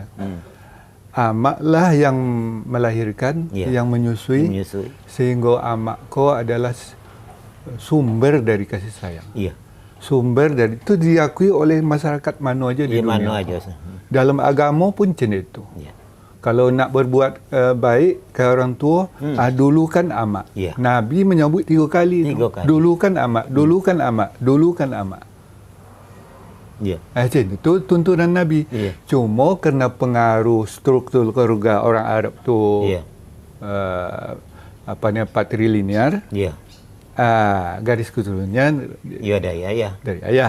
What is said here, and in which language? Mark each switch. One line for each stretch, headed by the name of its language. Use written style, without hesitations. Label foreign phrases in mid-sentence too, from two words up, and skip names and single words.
Malay: Amak lah yang melahirkan, yang menyusui, sehingga amak kau adalah sumber dari kasih sayang. Iya. Sumber dari itu diakui oleh masyarakat mana aja di dunia. Dalam agama pun macam itu. Iya. Kalau nak berbuat baik ke orang tua, dulukan amak. Iya. Nabi menyebut 3 kali. Dulukan amak, dulukan amak, dulukan amak. Iya. Itu tuntunan Nabi. Iya. Cuma kerana pengaruh struktur keluarga orang Arab tu, patrilinear. Iya. Garis keturunannya dari ayah. Dari ayah.